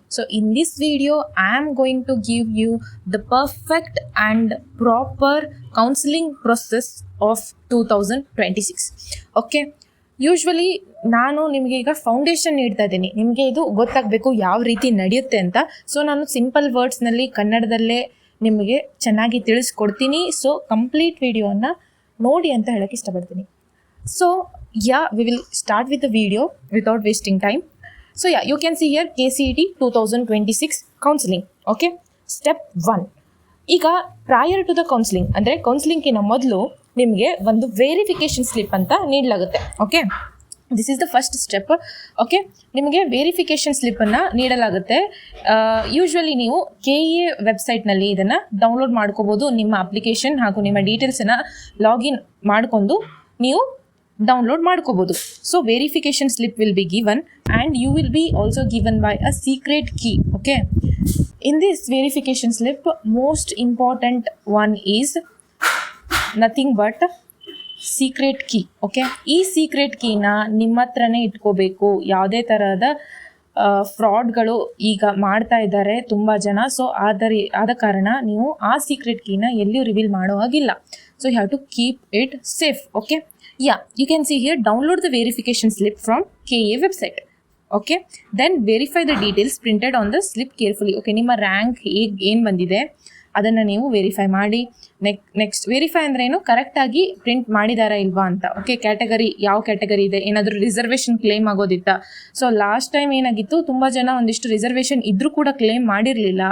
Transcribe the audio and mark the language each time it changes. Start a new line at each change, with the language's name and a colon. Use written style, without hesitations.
English: So in this video I am going to give you the perfect and proper counselling process of 2026.
Kannada: Okay, usually ನಾನು ನಿಮಗೆ ಈಗ foundation ನೀಡ್ತಾ ಇದ್ದೀನಿ. ನಿಮಗೆ ಇದು ಗೊತ್ತಾಗಬೇಕು ಯಾವ ರೀತಿ ನಡೆಯುತ್ತೆ ಅಂತ. ಸೊ ನಾನು ಸಿಂಪಲ್ ವರ್ಡ್ಸ್ನಲ್ಲಿ ಕನ್ನಡದಲ್ಲೇ ನಿಮಗೆ ಚೆನ್ನಾಗಿ ತಿಳಿಸ್ಕೊಡ್ತೀನಿ. ಸೊ ಕಂಪ್ಲೀಟ್ ವಿಡಿಯೋನ ನೋಡಿ ಅಂತ ಹೇಳಕ್ಕೆ ಇಷ್ಟಪಡ್ತೀನಿ. So
English: we will start with the video without wasting time. So you can see here KCET 2026 counseling. Okay, step 1.
Kannada: ಈಗ
English: prior to the counseling
Kannada: ಅಂದರೆ ಕೌನ್ಸಿಲಿಂಗ್ಗಿನ ಮೊದಲು ನಿಮಗೆ ಒಂದು ವೆರಿಫಿಕೇಷನ್ ಸ್ಲಿಪ್ ಅಂತ ನೀಡಲಾಗುತ್ತೆ.
English: Okay, this is the first step. Okay,
Kannada: ನಿಮಗೆ verification ಸ್ಲಿಪ್ಪನ್ನು ನೀಡಲಾಗುತ್ತೆ. Usually ನೀವು KEA ವೆಬ್ಸೈಟ್ನಲ್ಲಿ ಇದನ್ನು ಡೌನ್ಲೋಡ್ ಮಾಡ್ಕೋಬೋದು. ನಿಮ್ಮ ಅಪ್ಲಿಕೇಶನ್ ಹಾಗೂ ನಿಮ್ಮ ಡೀಟೇಲ್ಸನ್ನು ಲಾಗಿನ್ ಮಾಡಿಕೊಂಡು ನೀವು ಡೌನ್ಲೋಡ್ ಮಾಡ್ಕೋಬೋದು.
English: So verification slip will be given and you will be also given by a secret key. Okay, in this verification slip most important one is nothing but secret key.
Kannada: Okay, ಈ secret ಕೀನ ನಿಮ್ಮ ಹತ್ರನೇ ಇಟ್ಕೋಬೇಕು. ಯಾವುದೇ ಥರದ ಫ್ರಾಡ್ಗಳು ಈಗ ಮಾಡ್ತಾ ಇದ್ದಾರೆ ತುಂಬ ಜನ. ಸೊ ಆದ ಕಾರಣ ನೀವು ಆ ಸೀಕ್ರೆಟ್ ಕೀನ ಎಲ್ಲಿಯೂ ರಿವೀಲ್ ಮಾಡೋ ಹಾಗಿಲ್ಲ.
English: So you have to keep it safe. Okay, you can see here, download the verification slip from KEA website. Okay, then verify the details printed on the slip carefully.
Kannada: Okay, ನಿಮ್ಮ rank ಏನು ಬಂದಿದೆ ಅದನ್ನು ನೀವು verify ಮಾಡಿ. Next verify ಅಂದರೆ ಏನು, ಕರೆಕ್ಟಾಗಿ print ಮಾಡಿದಾರಾ ಇಲ್ವಾ ಅಂತ. ಓಕೆ, ಕ್ಯಾಟಗರಿ ಯಾವ ಕ್ಯಾಟಗರಿ ಇದೆ, ಏನಾದರೂ reservation claim ಆಗೋದಿತ್ತಾ. So last time ಏನಾಗಿತ್ತು, ತುಂಬ ಜನ ಒಂದಿಷ್ಟು ರಿಸರ್ವೇಷನ್ ಇದ್ರೂ ಕೂಡ ಕ್ಲೇಮ್ ಮಾಡಿರಲಿಲ್ಲ.